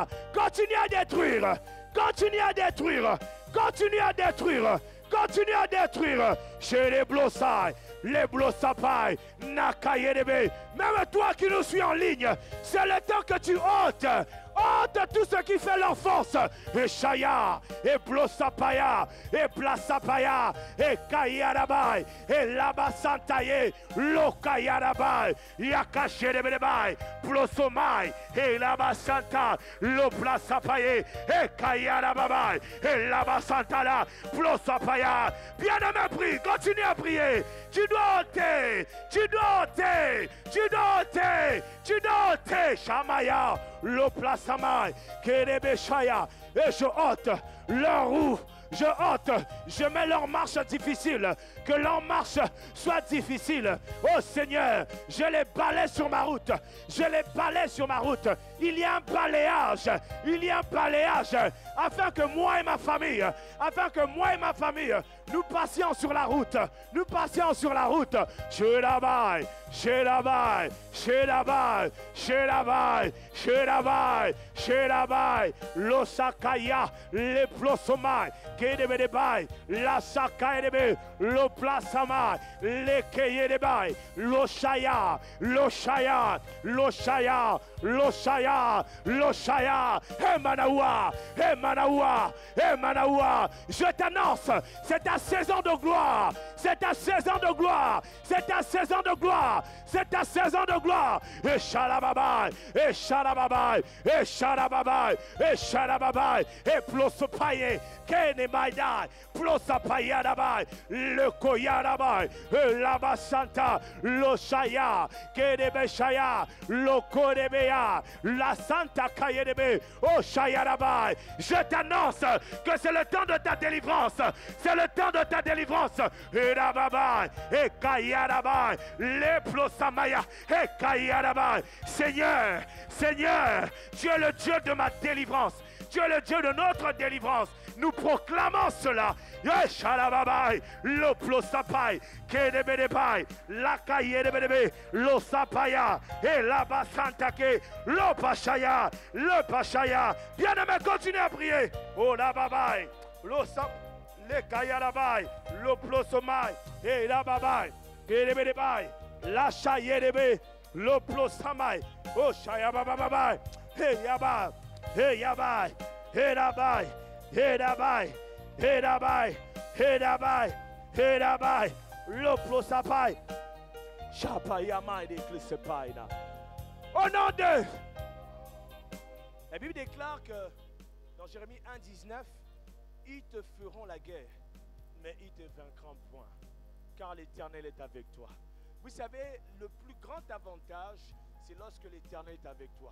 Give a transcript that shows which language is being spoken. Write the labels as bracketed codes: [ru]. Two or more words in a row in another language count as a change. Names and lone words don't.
[fr] Continue à détruire, continue à détruire. Continue à détruire. Continue à détruire. Chez les blossai, les blossapai, nakayedebe. Même toi qui nous suis en ligne, c'est le temps que tu ôtes. Ôte tout ce qui fait leur force. Et Shaya, et blossapaya, et plasapaya, et kayarabai, et labasantaye, lokayarabai, yakashedebebai, blossomai, et labasanta, loplasapaye, et kayarabai, et labasantala, blossapaya. Bien-aimé, prie, continue à prier. Tu dois ôter, tu dois ôter, tu dois ôter, tu dois ôter, Shamaya, l'oplace Samai, Kedebeshaya, et je ôte leur roue. Je ôte, je mets leur marche difficile, que leur marche soit difficile. Oh Seigneur, je les balaie sur ma route, je les balaie sur ma route. Il y a un balayage, afin que moi et ma famille, nous passions sur la route, Shelabai, Losakaya, les plosomai, Kedebedebai, la Sakaedebe, lo Plasamai, les Keyedebai, Loshaya, Emanaoua, je t'annonce, c'est ta saison de gloire, c'est ta saison de gloire. Et Shalababai, et Plosopaye, Kenemaidai, Plosapayadabai, le Koyadabai, Labasanta, Loshaya, Kedebeshaya, Lokodebea, la Santa Kayedebe, oh Shayadabai. Je t'annonce que c'est le temps de ta délivrance, et Rababai, et Kayadabai, les Plosamaya, et Kayadabai. Seigneur, tu es le Dieu de ma délivrance. Tu es le Dieu de notre délivrance. Nous proclamons cela. Yeshalababai, l'oplosapai, kedebedebai, lakayedebedebe, l'osapaya, et l'abasantake, l'opachaya, Bien-aimé, continue à prier. Oh lababai, l'osap, lekayadabai, l'oplosomai, et lababai, kedebedebai, lachayedebe, l'oplosamai, oh shayabababai, hey yabai. Hey Yabai, hey Rabai, hey Rabai, hey Rabai, hey Rabai, hey Rabai, l'oplosapai, Chapayamai de Klisepaina. Au nom de. La Bible déclare que dans Jérémie 1,19, ils te feront la guerre, mais ils te vaincront point, car l'Éternel est avec toi. Vous savez, le plus grand avantage, c'est lorsque l'Éternel est avec toi.